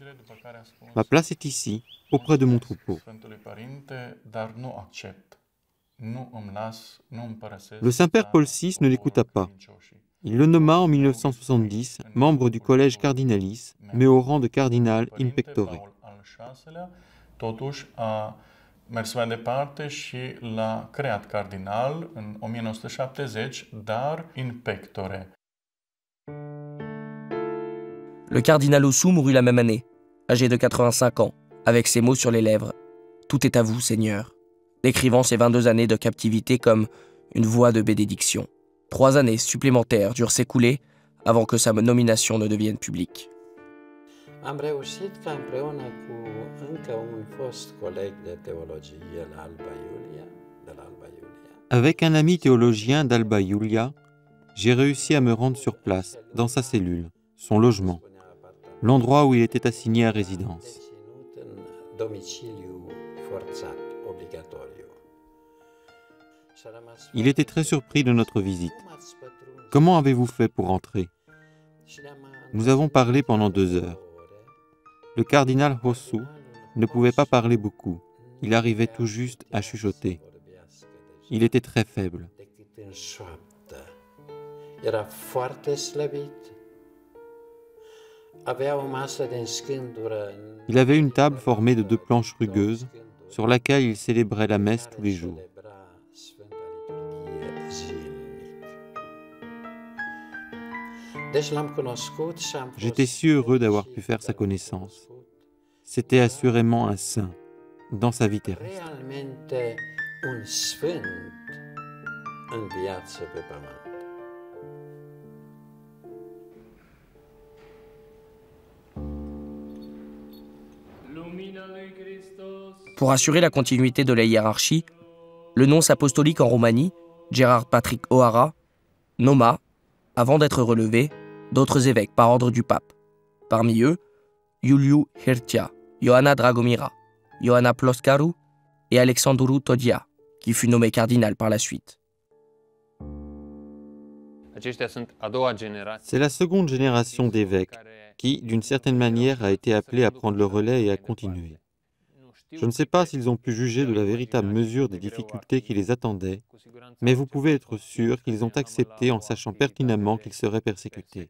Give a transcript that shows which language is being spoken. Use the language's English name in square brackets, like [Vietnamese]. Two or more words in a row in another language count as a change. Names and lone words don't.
[French] Ma place est ici, auprès de mon troupeau. Le Saint-Père Paul VI ne l'écouta pas. Il le nomma en 1970 membre du collège cardinalis, mais au rang de cardinal [Latin] in pectore. [Romanian] Totuși a mers mai departe și l-a creat cardinal în 1970, dar [Latin] in pectore. [French] Le cardinal Ossou mourut la même année, âgé de 85 ans, avec ces mots sur les lèvres. « Tout est à vous, Seigneur », décrivant ses 22 années de captivité comme une voie de bénédiction. 3 années supplémentaires durent s'écouler avant que sa nomination ne devienne publique. [Romanian] Am reușit ca împreună cu încă un fost coleg de teologie la Alba Iulia, de la Alba Iulia. [French] Avec un ami théologien d'Alba Iulia, j'ai réussi à me rendre sur place, dans sa cellule, son logement, l'endroit où il était assigné à résidence. [Romanian] Deținut în domiciliu forțat, obligatoriu. Și-a rămas [French] Il était très surpris de notre visite. [Romanian] Cum ați pătruns? [French] Comment avez-vous fait pour entrer? [Romanian] Și le-am [French] Nous avons parlé pendant 2 heures. Le cardinal Ossou ne pouvait pas parler beaucoup. Il arrivait tout juste à chuchoter. Il était très faible. [Romanian] decât în șoaptă. Era foarte slăbit. Avea o masă din scândură. [French] Il avait une table formée de 2 planches rugueuses sur laquelle il célébrait la messe tous les jours. [Romanian] Celebra Sfânta Liturghie zilnic. Deci l-am cunoscut și am fost [French] J'étais si heureux d'avoir pu faire sa connaissance. C'était assurément un saint dans sa vie terrestre. [Romanian] realmente un sfânt în viață pe pământ. [French] Pour assurer la continuité de la hiérarchie, le nonce apostolique en Roumanie, Gerard Patrick O'Hara, nomma, avant d'être relevé, d'autres évêques par ordre du pape. Parmi eux, Iuliu Hirtia, Ioana Dragomira, Ioana Ploscaru et Alexandru Todia, qui fut nommé cardinal par la suite. C'est la seconde génération d'évêques qui, d'une certaine manière, a été appelée à prendre le relais et à continuer. Je ne sais pas s'ils ont pu juger de la véritable mesure des difficultés qui les attendaient, mais vous pouvez être sûr qu'ils ont accepté en sachant pertinemment qu'ils seraient persécutés.